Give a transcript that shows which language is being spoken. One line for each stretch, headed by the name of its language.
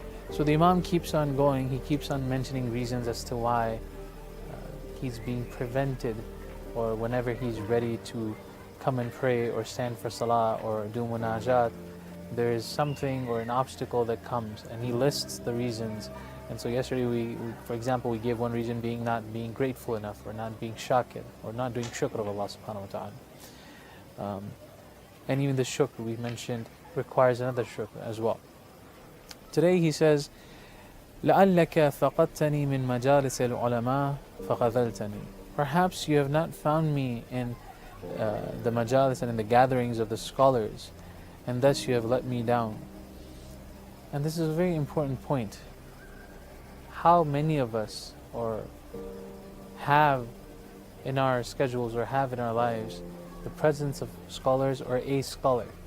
English: So the Imam keeps on going, he keeps on mentioning reasons as to why he's being prevented, or whenever he's ready to come and pray or stand for salah or do munajat, there is something or an obstacle that comes, and he lists the reasons. And so yesterday we for example, we gave one reason being not being grateful enough, or not being shakir, or not doing shukr of Allah subhanahu wa ta'ala. And even the shukr we mentioned requires another shukr as well. Today he says,
Arabic: لَعَلَّكَ فَقَدْتَنِي مِن مَجَالِسِ الْعُلَمَاءِ فَخَذَلْتَنِي.
English: Perhaps you have not found me in the majalis and in the gatherings of the scholars, and thus you have let me down. And this is a very important point. How many of us or have in our schedules or have in our lives the presence of scholars or a scholar?